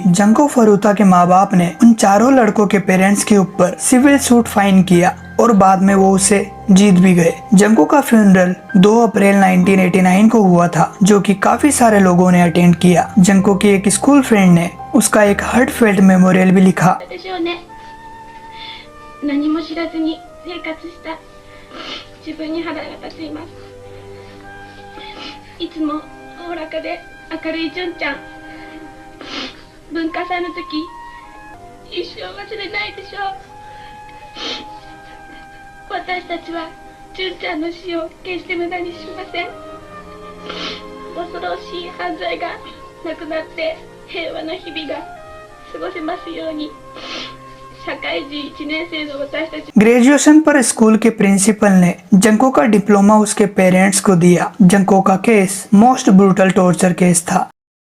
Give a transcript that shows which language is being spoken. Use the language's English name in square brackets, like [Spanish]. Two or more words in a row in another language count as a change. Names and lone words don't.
[Hindi] जंको फरुता के माँ बाप ने उन चारों लड़कों के पेरेंट्स के ऊपर सिविल सूट फाइन किया और बाद में वो उसे जीत भी गए। जंको का फ्यूनरल 2 अप्रैल 1989 को हुआ था, जो कि काफी सारे लोगों ने अटेंड किया। जंको की एक स्कूल फ्रेंड ने उसका एक हार्टफेल्ट मेमोरियल भी लिखा। [Japanese] 何も知らずに生活した自分に腹が立っています。いつもおおらかで明るい純ちゃん、文化祭の時一生忘れないでしょう。私たちは純ちゃんの死を決して無駄にしません。恐ろしい犯罪がなくなって平和な日々が過ごせますように。 [Hindi] ग्रेजुएशन पर स्कूल के प्रिंसिपल ने जंको का डिप्लोमा उसके पेरेंट्स को दिया। जंको का केस मोस्ट ब्रूटल टॉर्चर केस था।